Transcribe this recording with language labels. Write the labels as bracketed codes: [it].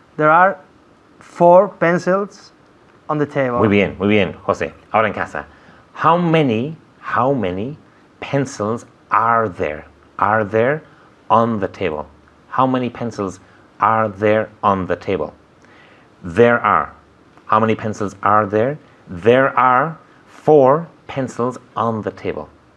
[en] are 4 pencils on the table. [es] Muy bien, José. Ahora en casa. [en] How many pencils are there on the table? How many pencils are there on the table? There are. How many pencils are there? There are 4 pencils on the table.